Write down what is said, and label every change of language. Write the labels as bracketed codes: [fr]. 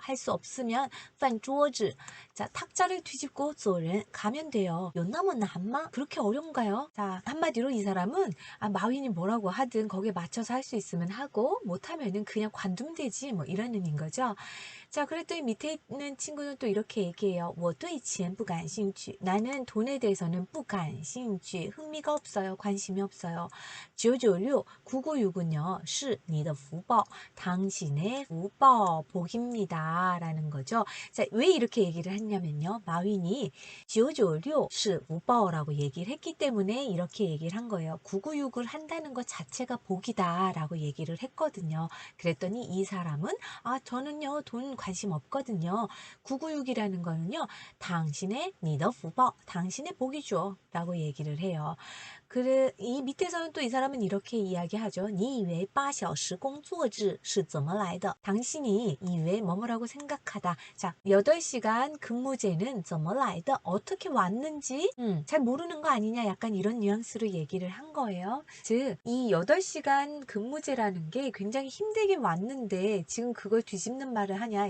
[ko] 할 수 없으면 饭桌子 자, 탁자를 뒤집고 做人 가면 돼요. [zh] 有那么难吗? 그렇게 어려운가요? [ko] 자, 한마디로 이 사람은 마윈이 뭐라고 하든 거기에 맞춰서 할 수 있으면 하고 못하면은 그냥 관두면 되지 뭐 이런 의미인 거죠. 자, 그랬더니 밑에 있는 친구는 또 이렇게 얘기해요. 我对钱不感兴趣 나는 돈에 대해서는 不感兴趣 흥미가 없어요.관심이 없어요. 996 996은요. 是你的福报 당신의 福报 복입니다. 라는 거죠. 자, 왜 이렇게 얘기를 했냐면요. 마윈이 996 是福报 라고 얘기를 했기 때문에 이렇게 얘기를 한 거예요. 996을 한다는 것 자체가 복이다 라고 얘기를 했거든요. 그랬더니 이 사람은 저는요 돈 관심 없거든요. 996이라는 거는요 당신의 你的福报 당신의 복이죠 라고 얘기를 해요. 그래, 이 밑에서는 또 이 사람은 이렇게 이야기하죠. [zh] 你以为8小时工作制是怎么来的? [ko] 당신이 이외 뭐뭐라고 생각하다. 자, 8시간 근무제는 怎么来的? 어떻게 왔는지 잘 모르는 거 아니냐? 약간 이런 뉘앙스로 얘기를 한 거예요. 즉, 이 8시간 근무제라는 게 굉장히 힘들게 왔는데 지금 그걸 뒤집는 말을 하냐?